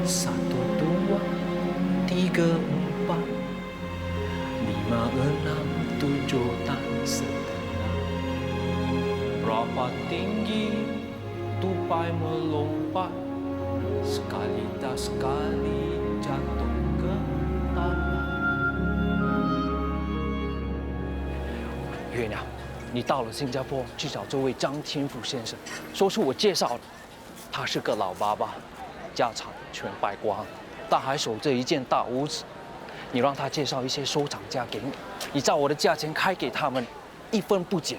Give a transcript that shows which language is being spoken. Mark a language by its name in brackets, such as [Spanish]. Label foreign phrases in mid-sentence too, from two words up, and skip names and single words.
[Malay] 1, 2, 3, 4, 5, 6, 7, 8, 9. Berapa tinggi tupai melompat, sekali tak sekali jatuh ke tanah。 [Chinese] 月亮，你到了新加坡去找这位张天福先生，说是我介绍的。他是个老爸爸，家产全败光，但还守着一间大屋子。你让他介绍一些收藏家给你，你照我的价钱开给他们，1分不减。